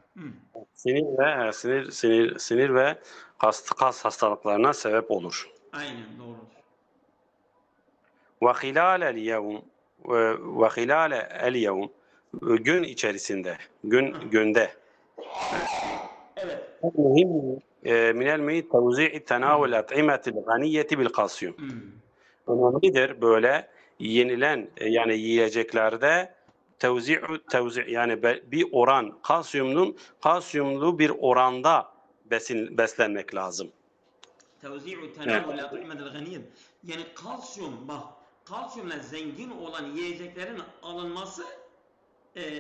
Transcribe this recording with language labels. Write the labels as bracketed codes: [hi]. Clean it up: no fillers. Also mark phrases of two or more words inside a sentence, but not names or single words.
[tr] Sinir ve kas hastalıklarına sebep olur. Aynen doğrudur. [ar] وخلال اليوم [tr] gün içerisinde günde Evet. çok mühim [ar] من المهم توزيع تناول الأطعمة الغنية بالكالسيوم. [tr] Önemlidir böyle yenilen yani yiyeceklerde tevzi yani bir oran kalsiyumlu bir oranda beslenmek lazım. Tevzi'u Evet. [ar] تناول الأطعمة الغنية. [tr] Yani kalsiyum, bak, kalsiyumla zengin olan yiyeceklerin alınması yani